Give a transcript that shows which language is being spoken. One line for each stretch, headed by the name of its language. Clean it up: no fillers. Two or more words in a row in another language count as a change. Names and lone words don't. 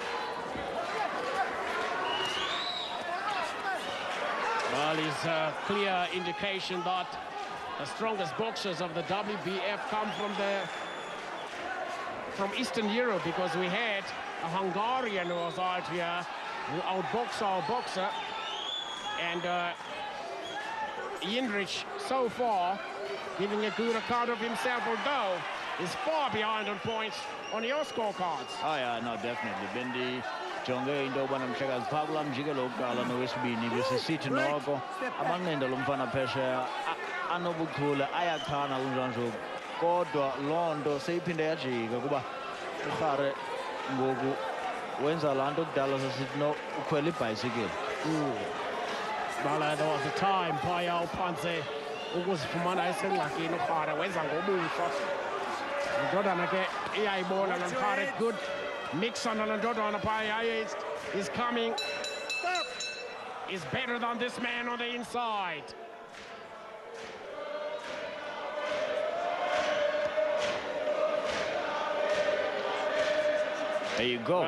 English: Well, it's a clear indication that the strongest boxers of the WBF come from Eastern Europe, because we had a Hungarian who was out here who outboxed our boxer, and Jindrich so far giving a good account of himself, although is far behind on points on your scorecards. Oh yeah, no, definitely.
Xhosa: Bendi jonge into yobana mhlekazi phaa kulaa mjikelo wokuqala nowesibini besisithi noko amanqindi lo mfana phesheya anobuchule ayachana kunjalo, kodwa loo nto seyiphinde yajika kuba uGare ngoku wenza laa nto kudala sasithi no ukhwela ibhayisikile.
English: Well, there was a time phaya
Xhosa: uphantse ukuzifumana esengxakini uGare wenza ngobuso. Ndodana ke iyayibona lo Gare,
English: good mix on the
Xhosa: ndodana phaya.
English: He's coming. He's better than this man on the inside. There you go.